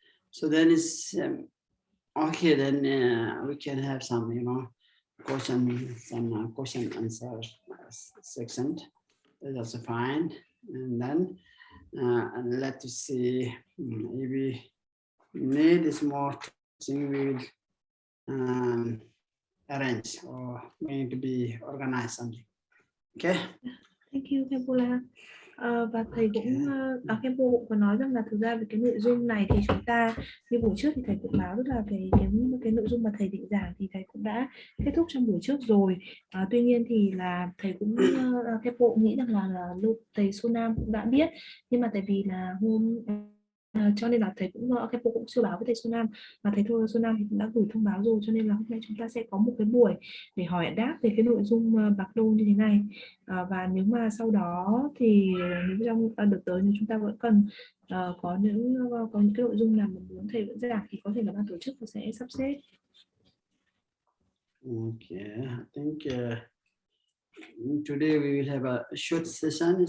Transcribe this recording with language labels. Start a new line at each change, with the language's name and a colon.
English: So then it's okay. Then we can have some, question answer section. That's also fine. And then let us see if we need is more teaching. We will arrange or going to be organized something. Okay. Thank you, Kempola.
Vietnamese: Và thầy cũng Kempo cũng có nói rằng là thực ra về cái nội dung này thì chúng ta như buổi trước thì thầy cũng báo rất là cái nội dung mà thầy định giảng thì thầy cũng đã kết thúc trong buổi trước rồi. Tuy nhiên thì là thầy cũng Kempo nghĩ rằng là thầy Sonam cũng đã biết, nhưng mà tại vì là cho nên là thầy Kempo cũng chưa báo với thầy Sonam, và thầy Sonam thì cũng đã gửi thông báo rồi, cho nên là hôm nay chúng ta sẽ có một cái buổi để hỏi đáp về cái nội dung BARDO như thế này. Và nếu mà sau đó thì nếu trong đợt tới thì chúng ta vẫn cần có những cái nội dung nào mà muốn thầy vẫn giảng thì có thể là ban tổ chức sẽ sắp xếp.
English: Okay, I think today we will have a short session.